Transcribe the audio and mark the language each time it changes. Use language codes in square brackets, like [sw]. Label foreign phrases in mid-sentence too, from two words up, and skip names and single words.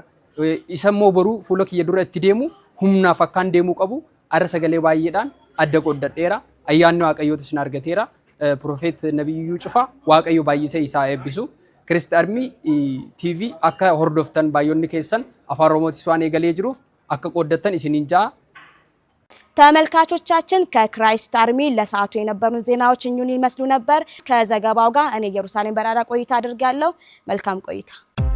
[om] Isa immoo boruu fuula kiyya dura itti deemu humnaaf akkaan deemuu qabu arra sagalee baay'eedhaan adda qooddadheera. Ayyaanni Waaqayyootis na argateera. Profeet Nabii Iyyuu Cufaa Waaqayyo baay'isee isaa eebbisu. Christ Army TV akka hordoftan baay'oonni keessan afaan Oromootis waan eegalee jiruuf akka qooddattan isiniin jaa. [am] ተመልካቾቻችን ከክራይስት አርሚ ለሰዓቱ የነበሩ ዜናዎች እኙን ይመስሉ ነበር። ከዘገባው ጋር እኔ ኢየሩሳሌም በራራ ቆይታ አድርጋለሁ። መልካም ቆይታ